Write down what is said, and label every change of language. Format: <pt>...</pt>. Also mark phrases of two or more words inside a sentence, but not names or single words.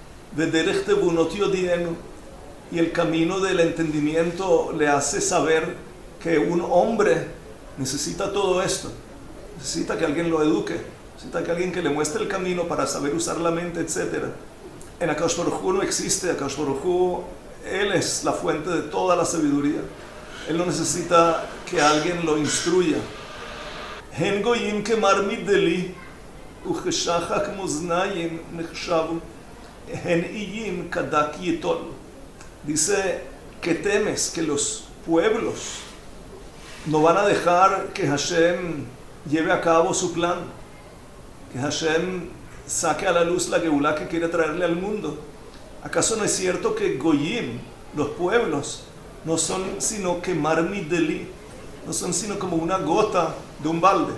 <es>Y el camino del entendimiento le hace saber que un hombre necesita todo esto. Necesita que alguien lo eduque. Necesita que alguien que le muestre el camino para saber usar la mente, etc. En Akadosh Baruj Hu no existe. Akadosh Baruj Hu, Él es la fuente de toda la sabiduría. Él no necesita que alguien lo instruya.</es> <he>הן גוים כמר מדלי ושחק מאזנים נחשבו הן איים כדק יטול.</he> <es>Dice que temes que los pueblos no van a dejar que Hashem lleve a cabo su plan, que Hashem saque a la luz la Geulá que quiere traerle al mundo. ¿Acaso no es cierto que goyim, los pueblos, no son sino que marmideli, no son sino como una gota de un balde?</es>